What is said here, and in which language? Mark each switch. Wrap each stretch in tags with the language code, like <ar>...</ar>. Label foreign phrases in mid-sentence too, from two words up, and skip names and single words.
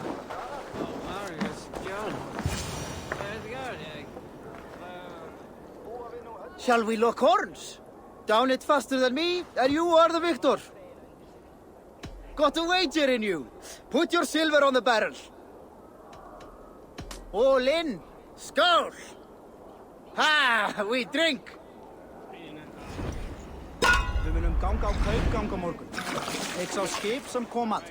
<en>Shall we lock horns? Down it faster than me, and you are the victor. Got a wager in you. Put your silver on the barrel. All in. Skål! Ha! We drink!</en> <is>Við munum ganga á kaupgang á morgun. Ég sá skip sem kom að.</is>